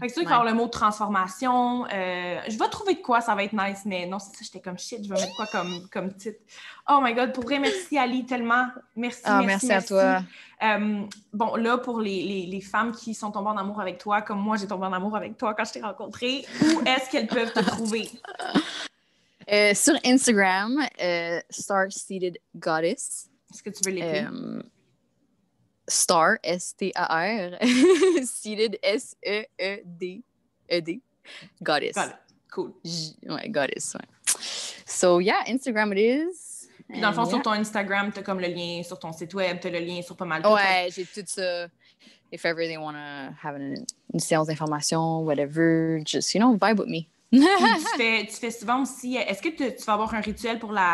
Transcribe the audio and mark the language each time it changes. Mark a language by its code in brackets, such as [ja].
[fr] Fait que c'est sûr qu'il va y avoir le mot transformation. Je vais trouver de quoi, ça va être nice, mais non, c'est ça, j'étais comme shit, je vais mettre quoi comme titre. Oh my God, pour vrai, merci Ali, tellement. Merci, merci à toi. Bon, là, pour les femmes qui sont tombées en amour avec toi, comme moi, j'ai tombé en amour avec toi quand je t'ai rencontrée, où est-ce qu'elles peuvent te trouver? Sur Instagram, Star-Seated Goddess. Est-ce que tu veux l'écrire? Star, S-T-A-R, Seated, S-E-E-D, Goddess. [en] Got it. Cool. Ouais, Goddess, ouais. So, yeah, Instagram it is. [fr] Puis dans le fond, sur ton Instagram, t'as comme le lien sur ton site web, t'as le lien sur pas mal de choses. [en] Ouais, j'ai tout ça. If ever they want to have une séance d'information, whatever, just, you know, vibe with me. [fr] Puis tu fais souvent aussi... Est-ce que tu vas avoir un rituel pour